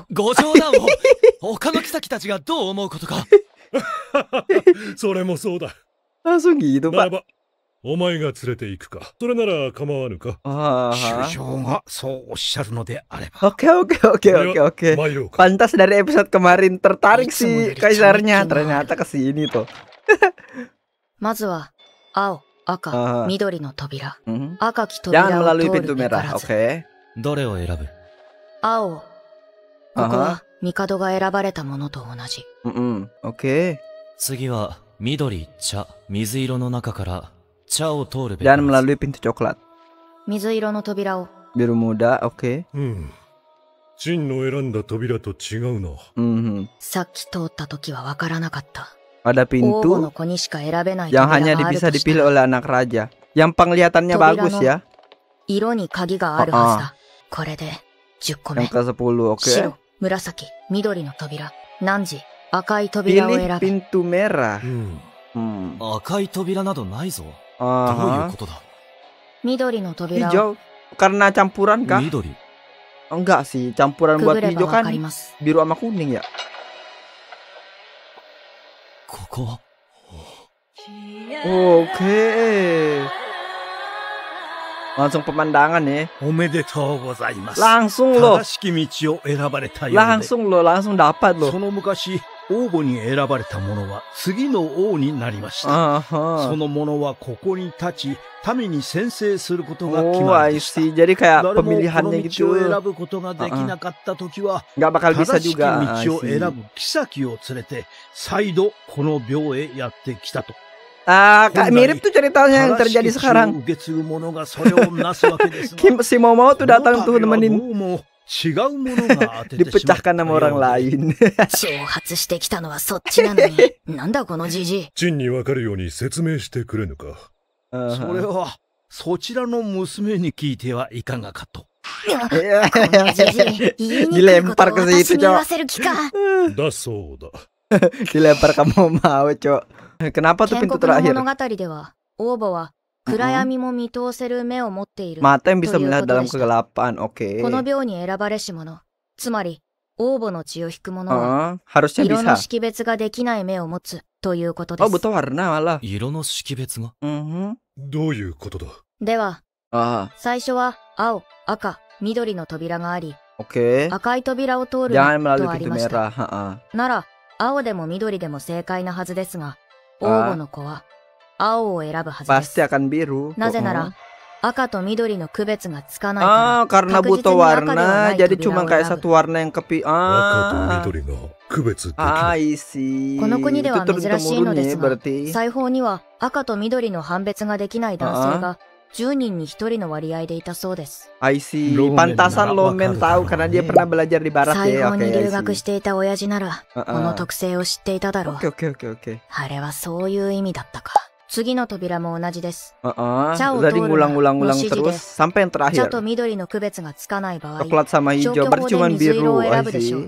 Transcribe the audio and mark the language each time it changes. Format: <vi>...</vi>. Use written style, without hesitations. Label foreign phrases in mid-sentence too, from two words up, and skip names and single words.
<ja>ご冗談を他の妃たちがどう思うことか。それもそうだ。</ja> <id>Langsung gitu,</id> <ja>なら</ja> <id>Pak.</id> <ja>ば、お前が連れて行くか。それなら構わぬか。 Aha. 首相がそうおっしゃるのであれば。</ja> <id>Oke, oke, oke, oke, oke.</id> <ja>参ろうか。</ja> <id>Pantas dari episode kemarin tertarik si Itu kaisarnya, mau jadi ternyata kesini tuh.</id> <ja>まずは青、赤、あー緑の扉。 Mhm. 赤き</ja> <id>Jangan</id> <ja>扉を</ja> <id>melalui</id> <ja>通</ja> <id>pintu</id> <ja>るべか</ja> <id>merah,</id> <ja>らず。</ja> <id>oke.</id> <ja>どれを選ぶ？青。ここは帝が選ばれたものと同じ。</ja> <id>Oke.</id> <ja>次は緑、茶、水色の中から茶を通るべきだ。</ja> <id>Jangan melalui pintu coklat.</id> <ja>水色の扉を。</ja> <id>Biru muda, oke.</id> <ja>チンの選んだ扉と違うな。 Mhm. さっき通った時はわからなかった。</ja> <id>Ada</id> <ja>王母の</ja> <id>pintu</id> <ja>子にしか選べない</ja> <id>yang</id> <ja>扉</ja> <id>hanya</id> <ja>がある</ja> <id>bisa</id> <ja>とした</ja> <id>dipilih</id> <ja>ら、</ja> <id>oleh anak raja. Yang penglihatannya</id> <ja>Tobira</ja> <id>bagus</id> <ja>no-</ja> <id>ya.</id> <ja>色に鍵があるはずだ。これで10 個</ja> <id>Yang</id> <ja>目。</ja> <id>ke-10, oke.</id> <ja>白、紫、緑の扉。汝、赤い扉を</ja> <id>Pilih</id> <ja>選べ。</ja> <id>pintu merah.</id> <ja>うん。赤い扉などないぞ。どういう Aha. ことだ？緑の扉を</ja> <id>Hijau. Karena campuran kah?</id> <ja>緑。</ja> <id>Enggak sih, campuran</id> <ja>く</ja> <id>buat</id> <ja>ぐれば</ja> <id>hijau</id> <ja>わか</ja> <id>kan</id> <ja>ります。</ja> <id>biru sama kuning ya.</id> <ja>ここは</ja> <id>Oke. Langsung pemandangan ya.</id> <ja>おめでとうございます。</ja> <id>Langsung loh.</id> <ja>正しき道を選ばれたようで。</ja> <id>Langsung loh, langsung dapat</id> <ja>そ</ja> <id>loh.</id> <ja>の昔、王母に選ばれた者は次の王になりました。そ Aha. の者はここに立ち、民に宣誓することが決 Oh, まり</ja> <en>I</en> <ja>ました。</ja> <id>see. Jadi kayak</id> <ja>誰もこの</ja> <id>pemilihannya</id> <ja>道を</ja> <id>gitu.</id> <ja>選ぶことができなかったときは、</ja> <id>Nggak bakal bisa</id> <ja>正しき</ja> <id>juga. I</id> <ja>道を選</ja> <en>see.</en> <ja>ぶ妃を連れて、再度この廟へやってきたと。</ja> <id>Ah, kayak mirip tuh ceritanya yang</id> <ja>正し</ja> <id>terjadi</id> <ja>き血を</ja> <id>sekarang.</id> <ja>受け継ぐ者がそれをなすわけですが、</ja> <id>Si Momo tuh datang tuh</id> <ja>この度は</ja> <id>nemenin</id> <ja>どうも違うものが当ててしまった</ja> <id>dipecahkan sama orang</id> <ja>ようで</ja> <id>lain.</id> <ja>挑発してきたのはそっちなのに。なんだこのじじい。チンにわかるように説明してくれぬか。それ Aha. は、そちらの娘に聞いてはいかがかと。このじじい、言いにくいことを</ja> <id>Dilempar ke</id> <ja>私</ja> <id>situ,</id> <ja>に言</ja> <id>Cok.</id> <ja>わせる気か。だそうだ。</ja> <id>Dilempar ke Momao, Cok. Kenapa tuh</id> <ja>建</ja> <id>pintu</id> <ja>国の</ja> <id>terakhir?</id> <ja>物語では、王母は暗闇も見通せる目を持っている。</ja> <id>Mata yang bisa</id> <ja>という</ja> <id>melihat</id> <ja>こと</ja> <id>dalam</id> <ja>でした。</ja> <id>kegelapan. Oke.</id> <ja>この廟に選ばれし者、つまり王母の血を引く者は、</ja> <id>Harusnya</id> <ja>色の</ja> <id>bisa.</id> <ja>識別ができない目を持つということで Oh, す。</ja> <id>butuh warna malah.</id> <ja>色の識別が？ Mhm. どういうことだ？では、 Ah, 最初は青、赤、緑の扉があり、</ja> <id>oke.</id> <ja>赤い扉を通る</ja> <id>Jangan</id> <ja>な</ja> <id>melalui</id> <ja>とあり</ja> <id>pintu</id> <ja>ました。</ja> <id>merah. Ha-ha.</id> <ja>なら、青でも緑でも正解なはずですが、あ王母の子は青を選ぶはずで</ja> <id>Pasti</id> <ja>す。</ja> <id>akan biru.</id> <ja>なぜなら、 赤と緑の区別がつかないから。</ja> <id>karena butuh warna, jadi cuma kayak satu warna yang kepi.</id> <ja>赤と緑が区別できない。この国では珍しいのですが、裁縫には赤と緑の判別ができない男性が10人に1人の割合でいたそうです。</ja> <en>I see.</en> <id>Pantasan Lomen tahu karena dia pernah belajar di barat ya.</id> <ja>裁縫に留学していた親父なら、この特性を知っていただろう。</ja> <id>Oke.</id> <ja>あれはそういう意味だったか。次の扉も同じです。茶を通るの指示で、茶と緑の区別がつかない場合、消去法で水色を選ぶでしょう。</ja>